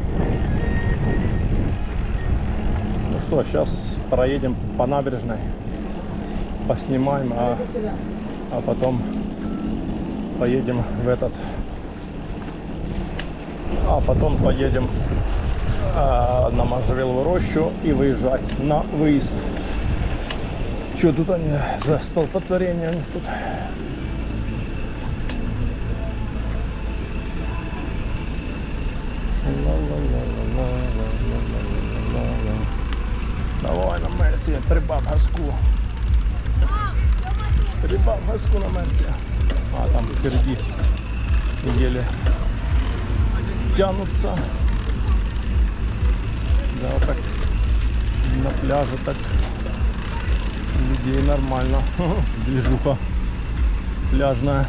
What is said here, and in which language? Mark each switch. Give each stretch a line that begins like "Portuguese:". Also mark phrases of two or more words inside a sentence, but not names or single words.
Russian: Ну что, сейчас проедем по набережной, поснимаем, а потом поедем в этот, а потом поедем на Можжевеловую рощу и выезжать на выезд. Что тут они за столпотворение у них тут? Давай на Мерсі, прибав газку. Прибав газку на Мерсі. А там впереди еле тянутся. Да, вот так на пляже так людей нормально. Движуха пляжная.